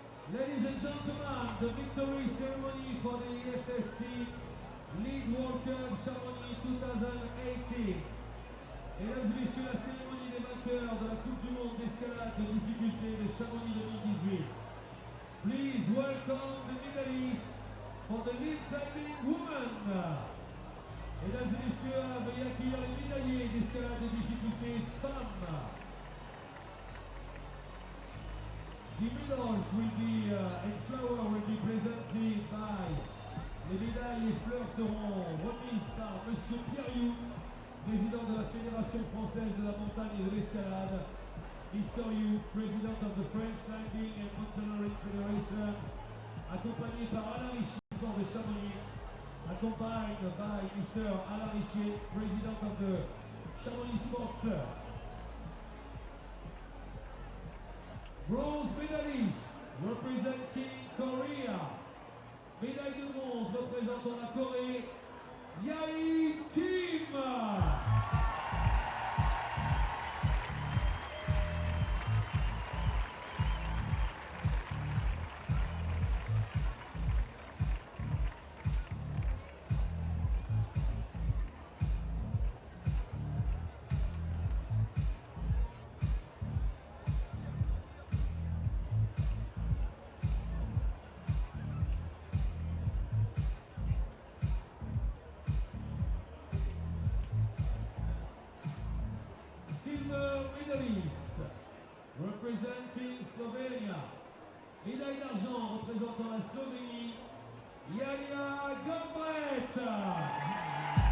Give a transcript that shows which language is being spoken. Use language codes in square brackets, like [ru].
[en] Ladies and gentlemen, the victory ceremony for the IFSC Lead World Cup Chamonix 2018. [fr] Mesdames et messieurs, la cérémonie des vainqueurs de la Coupe du Monde d'escalade de difficulté de Chamonix 2018. [en] Please welcome the medalists for the lead climbing women. [fr] Mesdames et messieurs, veuillez accueillir les médaillés d'escalade de difficulté femmes. [en] The medals will be and flower will be presented by. Les médailles et fleurs seront remises par Monsieur Pierriou, [fr] président de la Fédération française de la montagne et de l'escalade, Mr. [en] Yu, président of the French Climbing and Mountaineering Federation, accompagné par Alain Richier, sport de Chamonix, accompanied by Mr. Alain Richier, president of the Chamonix Sports Club. Bronze medalist representing Korea. [fr] Médaille de bronze représentant la Corée, Yae Kim. [en] Silver medalist representing Slovenia. [fr] Médaille d'argent représentant la Slovénie, Yaya Gambret.